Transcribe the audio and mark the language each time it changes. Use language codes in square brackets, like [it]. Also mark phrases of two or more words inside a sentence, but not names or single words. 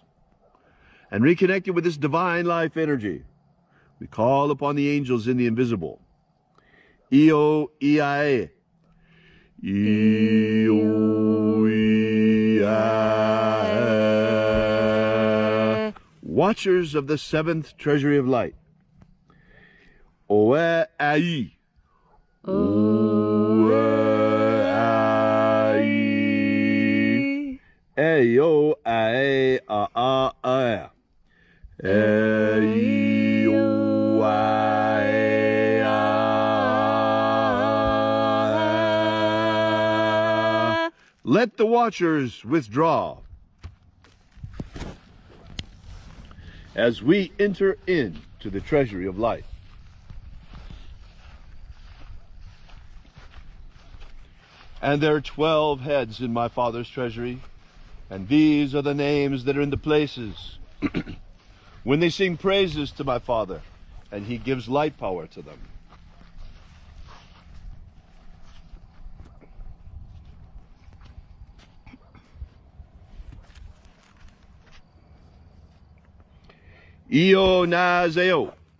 [en] And reconnected with this divine life energy, we call upon the angels in the invisible. Io, Iae. Io, Iae. Watchers of the seventh treasury of light. Oe ai. Oe ai. Eyo ae a a a. Eyo ae a. Let the watchers withdraw. As we enter into the treasury of light. And there are 12 heads in my Father's treasury, and these are the names that are in the places when they sing praises to my Father, and he gives light power to them. Io Nazeo.